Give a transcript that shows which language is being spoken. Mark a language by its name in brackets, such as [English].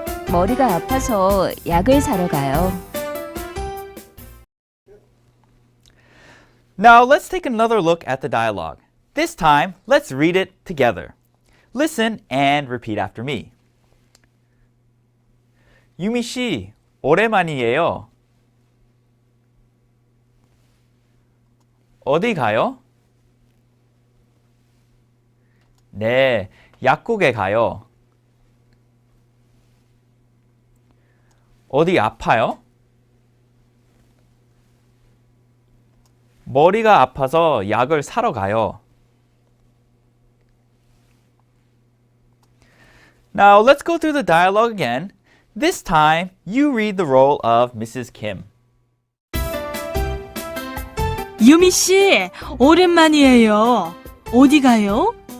[Korean] 머리가 아파서 약을 사러 가요. [English] Now, let's take another look at the dialogue. This time, let's read it together. Listen and repeat after me. [Korean] 유미 씨, 오랜만이에요. 어디 가요? 네, 약국에 가요. 어디 아파요? 머리가 아파서 약을 사러 가요. [English] Now, let's go through the dialogue again. This time, you read the role of Mrs. Kim. [Korean] 유미 씨, 오랜만이에요. 어디 가요?